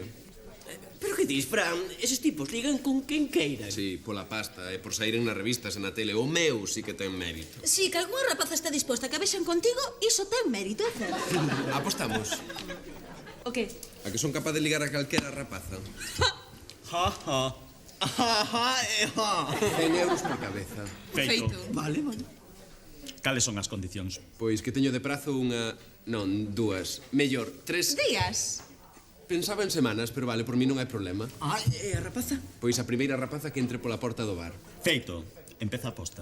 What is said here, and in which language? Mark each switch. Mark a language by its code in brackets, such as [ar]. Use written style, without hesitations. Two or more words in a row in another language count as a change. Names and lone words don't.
[gl] Pero que dis, Fran? Eses tipos ligan con quen queiran. Sí, pola pasta, e por saíren nas revistas e na tele. O meu sí que ten mérito. Si, que algunha rapaza está disposta a que vexan contigo, iso ten mérito, é certo. Apostamos. O que? A que son capaz de ligar a calquera rapaza. Ja, ja. Ja, ja, e ja. 100 euros por cabeza. Feito. Vale, vale. Cales son as condicións? Pois que teño de prazo unha... Non, 2. Mellor, 3... Días. Pensaba en semanas, pero vale, por mí non hai problema. Ah, e a rapaza? Pois a primeira rapaza que entre pola porta do bar. Feito. Empeza a aposta.